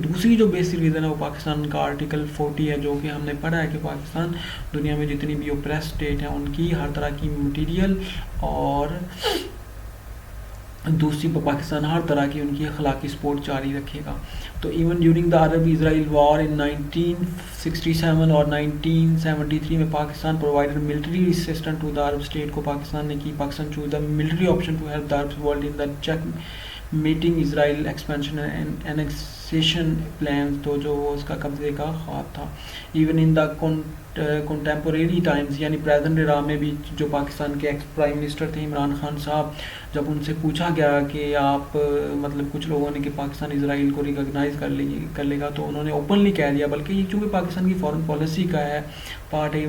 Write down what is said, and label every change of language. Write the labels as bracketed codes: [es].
[ur] دوسری جو basic reason ہے وہ پاکستان کا آرٹیکل 40 ہے جو کہ ہم نے پڑھا ہے کہ پاکستان دنیا میں جتنی بھی اوپریس اسٹیٹ ہیں ان کی ہر طرح کی مٹیریل اور دوسری پاکستان ہر طرح کی ان کی اخلاقی سپورٹ جاری رکھے گا. [en] تو even during the Arab Israel war in 1967 اور 1973 میں Pakistan provided military assistant to the Arab state کو پاکستان نے کی. Pakistan chose the military option to help the Arab world in the checkmating Israel expansion and annexation plan. [ur] تو جو اس کا قبضے کا خواب تھا. [en] even in the contemporary times [ur] یعنی پریزنٹ ایرا میں بھی جو پاکستان کے ایکس پرائم منسٹر تھے عمران خان صاحب جب ان سے پوچھا گیا کہ آپ مطلب کچھ لوگوں نے کہ پاکستان اسرائیل کو ریکگنائز کر لے گا تو انہوں نے اوپنلی کہہ دیا بلکہ یہ چونکہ پاکستان کی فارن پالیسی کا ہے پارٹ ہے.